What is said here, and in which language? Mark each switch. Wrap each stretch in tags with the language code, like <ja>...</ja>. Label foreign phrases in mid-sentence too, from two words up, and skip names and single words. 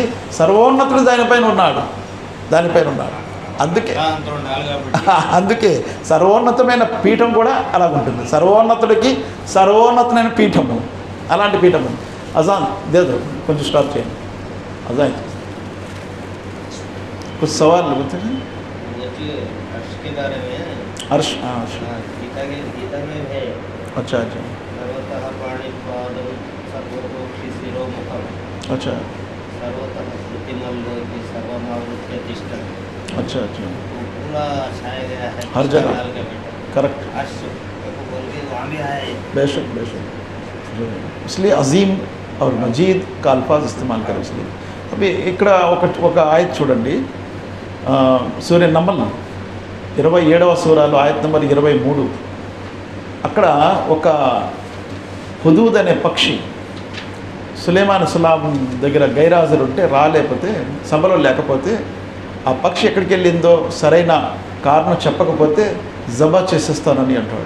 <te>సర్వోన్నతుడు దానిపైన ఉన్నాడు, దానిపైన ఉన్నాడు. అందుకే సర్వోన్నతమైన పీఠం కూడా అలా ఉంటుంది. సర్వోన్నతుడికి సర్వోన్నతమైన పీఠము, అలాంటి పీఠము. అజాన్ లేదు, కొంచెం స్టాప్ చేయండి.</te> <hi>అజాన్ कुछ सवाल बोलते हैं अर्श के बारे में। अर्श, हाँ गीता में है। अच्छा अच्छा</hi> <sa>सर्वतः पाणिपादं सर्वतोक्षि शिरोमुखम्</sa> <hi>अच्छा</hi> <sa>सर्वतः श्रुतिमल्लोकी सर्वमावृत्य तिष्ठति।</sa> <hi>अच्छा अच्छा वो पूरा छाया गया है हर जगह। डाल के बेटा करेक्ट, अर्श को बोल के वहाँ भी आया है। बेशक बेशक, इसलिए अजीम और मजीद का अल्फाज इस्तेमाल करें। इसलिए अभी</hi> <te>ఇక్కడ ఒక ఆయత్ చూడండి, సూర్య నమల్ 27వ సూరాలో ఆయత్ నెంబర్ 23. అక్కడ ఒక హుదూద్ అనే పక్షి సులేమాన్ సులాం దగ్గర గైరాజులు ఉంటే రాలేకపోతే, సభలో లేకపోతే ఆ పక్షి ఎక్కడికి వెళ్ళిందో సరైన కారణం చెప్పకపోతే జబా చేసేస్తానని అంటాడు.</te>